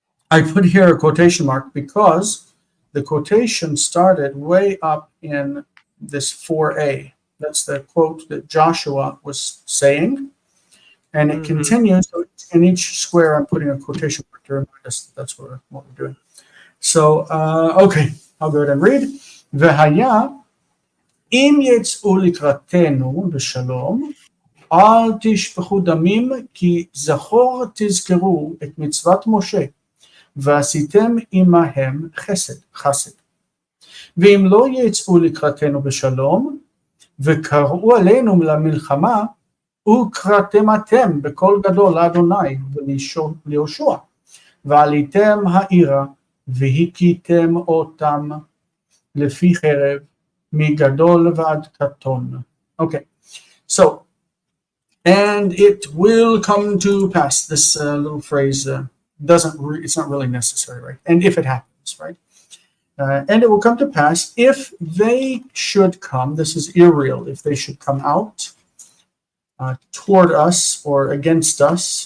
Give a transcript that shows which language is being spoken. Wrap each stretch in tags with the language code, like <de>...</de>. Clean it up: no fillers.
<en>I put here a quotation mark because the quotation started way up in this 4a. That's the quote that Joshua was saying. And it continues. So in each square, I'm putting a quotation mark to remind us that that's what we're doing. So, okay, I'll go ahead and read.</en> <he>והיה אם יצאו לקראתנו בשלום, אל תשפכו דמים, כי זכור תזכרו את מצוות משה, ועשיתם עמהם חסד. ואם לא יצאו לקראתנו בשלום, וקראו עלינו למלחמה, וקראתם אתם בקול גדול לאדוני וליהושע, ועליתם העירה, והכיתם אותם לפי חרב, מגדול ועד קטון.</he> <en>Okay, so, and it will come to pass. This little phrase it's not really necessary, right? And if it happens, right? And it will come to pass if they should come, this is irreal, if they should come out toward us or against us.</en>